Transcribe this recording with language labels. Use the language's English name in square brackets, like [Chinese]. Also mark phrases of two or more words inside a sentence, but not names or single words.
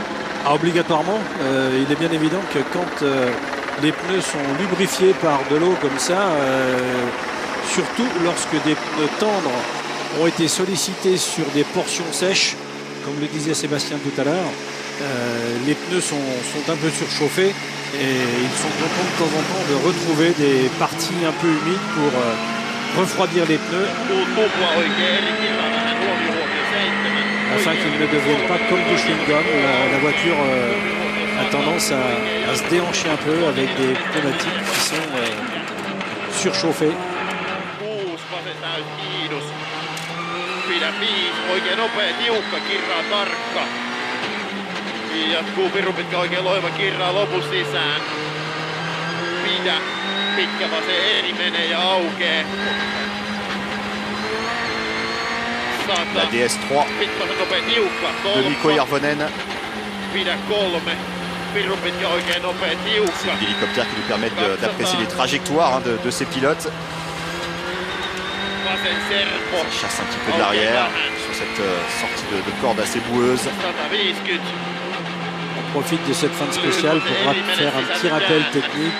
[French] Ah, obligatoirement, il est bien évident que quand les pneus sont lubrifiés par de l'eau comme ça, surtout lorsque des pneus tendres ont été sollicités sur des portions sèches, comme le disait Sébastien tout à l'heure, les pneus sont un peu surchauffés et ils sont contents de temps en temps de retrouver des parties un peu humides pour refroidir les pneus afin qu'ils ne deviennent pas comme du chewing-gum. La voiture a tendance à se déhancher un peu avec des pneumatiques qui sont surchauffés. [Finnish] Pidä 5, oikein nopea, tiukka, kirraa tarkka. Jatkuu pirun pitkä, oikein loiva, kirraa lopussa sisään. Pidä, pitkä vasen eri menee ja aukee. [French] La DS3 de Mikko Järvonen. [Finnish] Pidä 3, pirun pitkä, oikein nopea, tiukka. [French] C'est des hélicoptères qui nous permettent d'apprécier les trajectoires de ces pilotes. Ça chasse un petit peu de l'arrière sur cette sortie de corde assez boueuse. On profite de cette fin de spéciale pour faire un petit rappel technique.